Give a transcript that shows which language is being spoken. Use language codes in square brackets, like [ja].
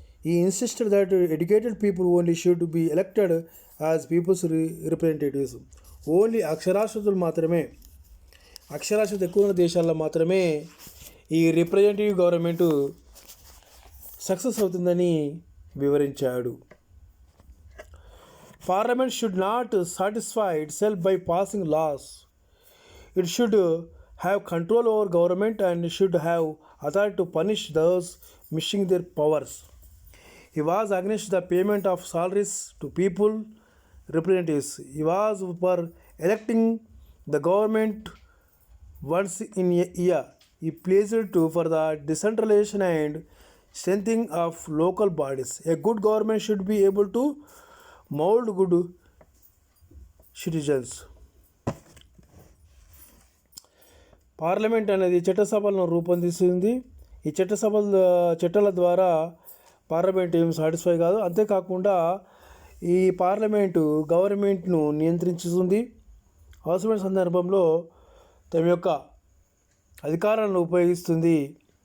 [en] He insisted that educated people only should be elected as people's representatives. [te] Only అక్షరాస్యతలు మాత్రమే, అక్షరాస్యత ఎక్కువ ఉన్న దేశాల్లో మాత్రమే ఈ రిప్రజెంటేటివ్ గవర్నమెంటు సక్సెస్ అవుతుందని వివరించాడు. [en] Parliament should not satisfy itself by passing laws. It should have control over government and should have authority to punish those missing their powers. He was against the payment of salaries to people representatives. He was for electing the government once in a year. He pledged for the decentralization and strengthening of local bodies. A good government should be able to mold good citizens. [te] Parliament అనేది చట్టసభలను రూపొందిస్తుంది. ఈ చట్టాల ద్వారా parliament ఏం satisfy కాదు. అంతేకాకుండా ఈ parliament గవర్నమెంట్ను నియంత్రించుతుంది. అవసరమైన సందర్భంలో తమ యొక్క అధికారాలను ఉపయోగిస్తుంది.